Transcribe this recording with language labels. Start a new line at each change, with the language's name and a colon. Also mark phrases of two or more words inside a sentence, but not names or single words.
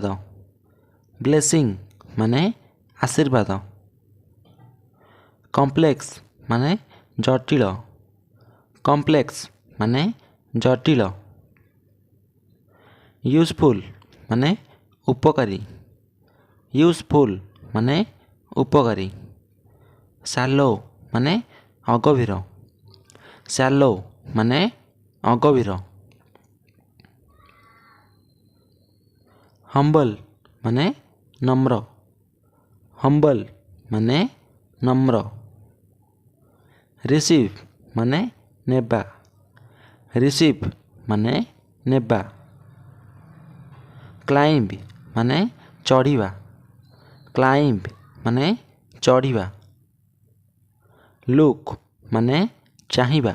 Odia: ବ୍ଲେସିଂ ମାନେ ଆଶୀର୍ବାଦ। କମ୍ପ୍ଲେକ୍ସ ମାନେ ଜଟିଳ। କମ୍ପ୍ଲେକ୍ସ ମାନେ ଜଟିଳ। ୟୁଜଫୁଲ ମାନେ ଉପକାରୀ। ୟୁଜଫୁଲ ମାନେ ଉପକାରୀ। ଶାଲୋ ମାନେ ଅଗଭୀର। ଶାଲୋ ମାନେ ଅଗଭୀର। ହମ୍ବଲ ମାନେ ନମ୍ର। ହମ୍ବଲ ମାନେ ନମ୍ର। ରିସିଭ ମାନେ ନେବା। ରିସିଭ ମାନେ ନେବା। କ୍ଲାଇମ୍ବ ମାନେ ଚଢ଼ିବା। କ୍ଲାଇମ୍ବ ମାନେ ଚଢ଼ିବା। ଲୁକ ମାନେ ଚାହିଁବା।